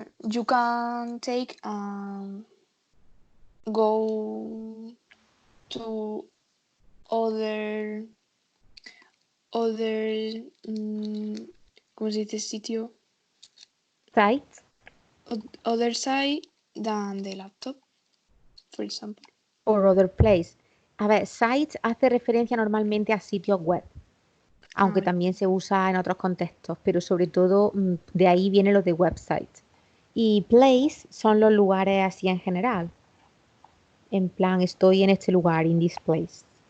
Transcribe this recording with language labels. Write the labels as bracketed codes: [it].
[en] You can take go to other [es] ¿cómo se dice sitio? [en] Site. Other side than the laptop, for example. Or other place. [es] A ver, sites hace referencia normalmente a sitios web, aunque también se usa en otros contextos, pero sobre todo de ahí viene lo de website. Y place son los lugares así en general. En plan, estoy en este lugar, [en] in this place.